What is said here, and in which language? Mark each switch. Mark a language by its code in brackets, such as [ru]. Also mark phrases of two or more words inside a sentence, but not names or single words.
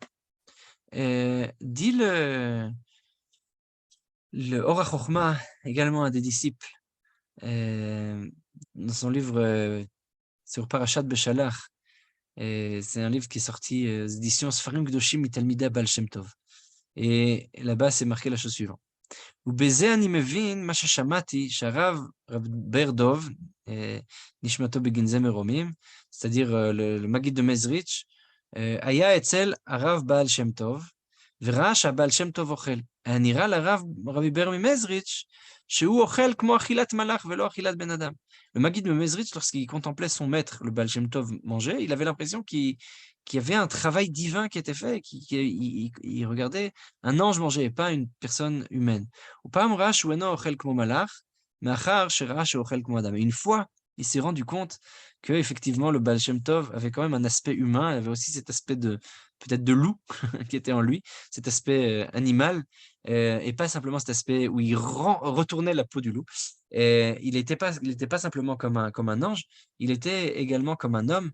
[fr] Dit le Or HaChochma, également un des disciples, dans son livre sur Parashat Beshalach, c'est un livre qui est sorti édition Sfarim Kedoshim Mitalmidei Baal Shem Tov. Et là-bas, c'est marqué la chose suivante: [he] ובזה אני מבין מה ששמעתי שהרב רב בר דוב, נשמתו בגנזי מרומים, [fr] c'est-à-dire le Maggid de Mezrich, [he] היה אצל הרב בעל שם טוב, וראה שהבעל שם טוב אוכל. היה נראה לרב רבי בר ממזריץ' שהוא אוכל כמו אכילת מלאך ולא אכילת בן אדם. [fr] Le Maggid de Mezrich, lorsqu'il contemplait son maître, le Baal Shem Tov, manger, il avait l'impression qu'il y avait un travail divin qui était fait, il regardait un ange manger et pas une personne humaine. [he] ופעם ראה שהוא אינו אוכל כמו מלאך, מאחר שראה שהוא אוכל כמו אדם. [fr] Et une fois, il s'est rendu compte que effectivement le Baal Shem Tov avait quand même un aspect humain, il avait aussi cet aspect peut-être de loup qui était en lui, cet aspect animal, et pas simplement cet aspect où il retournait la peau du loup. Il n'était pas simplement comme un ange, il était également comme un homme.